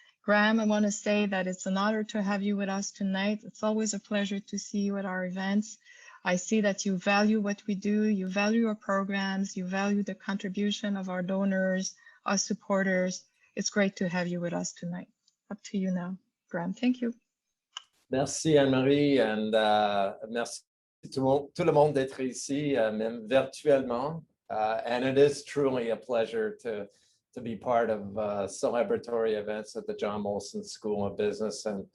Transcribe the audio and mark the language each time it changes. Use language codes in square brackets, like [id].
[en] Graham, I want to say that it's an honor to have you with us tonight. It's always a pleasure to see you at our events. I see that you value what we do, you value our programs, you value the contribution of our donors, our supporters. It's great to have you with us tonight. Up to you now, Graham. Thank you. [fr] Merci Anne-Marie, and merci tout le monde d'être ici, même virtuellement. [en] And it is truly a pleasure to be part of celebratory events at the John Molson School of Business.